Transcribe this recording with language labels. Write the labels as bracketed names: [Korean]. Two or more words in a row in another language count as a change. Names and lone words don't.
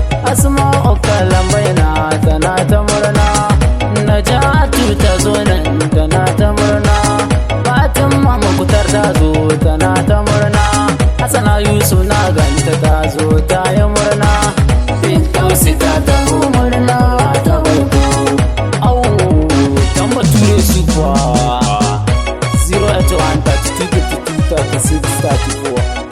[Hausa] Asma'u Kalambaina tana ta murna. Najatu ta zo nan tana ta murna. Fatima Mukhtar ta zo tana ta murna. Hassana Yusuf na ganta ta zo ta yi murna. Firdausi ta taho murna ta baiko. Au, dan Bature su kuwa. [English] Zero eight one thirty-two fifty-two thirty-six thirty-four.